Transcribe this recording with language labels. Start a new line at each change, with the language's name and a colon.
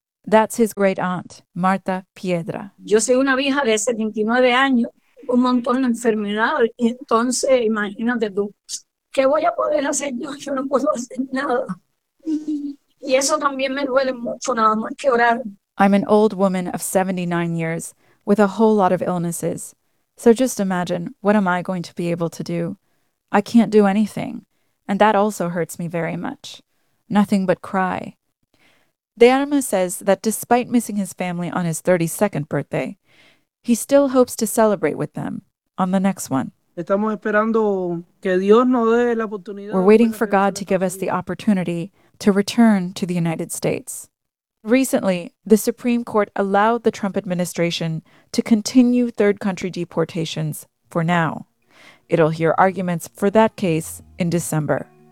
English: That's his great aunt, Marta Piedra.
Spanish: Yo soy una vieja de 79 años, un montón de enfermedades, y entonces imagínate tú, ¿qué voy a poder hacer yo? Yo no puedo hacer nada. Y eso también me duele mucho, nada más que orar.
English: I'm an old woman of 79 years with a whole lot of illnesses. So just imagine, what am I going to be able to do? I can't do anything. And that also hurts me very much. Nothing but cry. De Arma says that despite missing his family on his 32nd birthday, he still hopes to celebrate with them on the next one.
Spanish: Estamos esperando que Dios nos dé la oportunidad.
English: We're waiting for God to give us the opportunity to return to the United States. Recently, the Supreme Court allowed the Trump administration to continue third country deportations for now. It'll hear arguments for that case in December.